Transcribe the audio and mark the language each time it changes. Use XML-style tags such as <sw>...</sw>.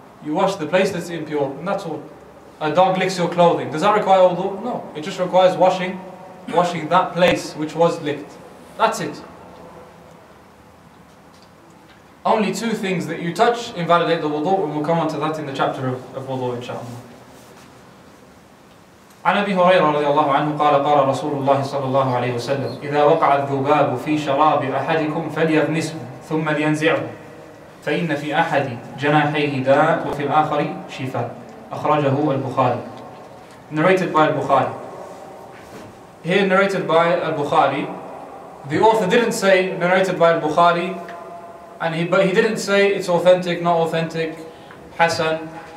<en>You wash the place that's impure, and that's all. A dog licks your clothing. Does that require wudu? No. It just requires washing that place which was licked. That's it. Only 2 things that you touch invalidate the wudu, and we'll come on to that in the chapter of wudu, inshallah.</en> <ar>عن أبي هريرة رضي الله عنه قال قال رسول الله صلى الله عليه وسلم إذا وقع الذباب في شراب أحدكم فليغمسه ثم لينزعه فإن في أحد جناحيه داء وفي الآخر شفاء أخرجه البخاري.</ar> <en>Narrated by al-Bukhari. Here narrated by al-Bukhari. The author didn't say narrated by al-Bukhari, but he didn't say it's authentic, not authentic, Hasan.</en>